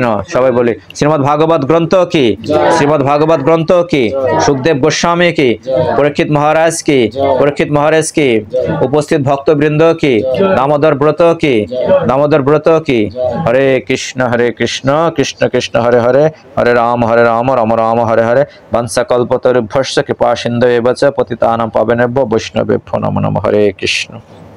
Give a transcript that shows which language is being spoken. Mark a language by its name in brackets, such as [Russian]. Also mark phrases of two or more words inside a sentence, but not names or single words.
[Bangla] সবাই বলি শ্রীমদ্ ভাগবত গ্রন্থ কি, শ্রীমদ্ ভাগবত গ্রন্থ কি, সুখদেব গোস্বামী কি, পরীক্ষিত মহারাজ কি, পরীক্ষিত মহারাজ কি, উপস্থিত ভক্তবৃন্দ কি, দামোদর ব্রত কি, দামোদর ব্রত কি। [Sanskrit] হরে কৃষ্ণ কৃষ্ণ কৃষ্ণ হরে হরে, হরে রাম রাম রাম হরে হরে। বংশকল্পতরুভ্যশ্চ কৃপা সিন্ধু এব চ পতিতানাং পাবনেভ্যো বৈষ্ণবেভ্যো নমো নমঃ। হরে কৃষ্ণ।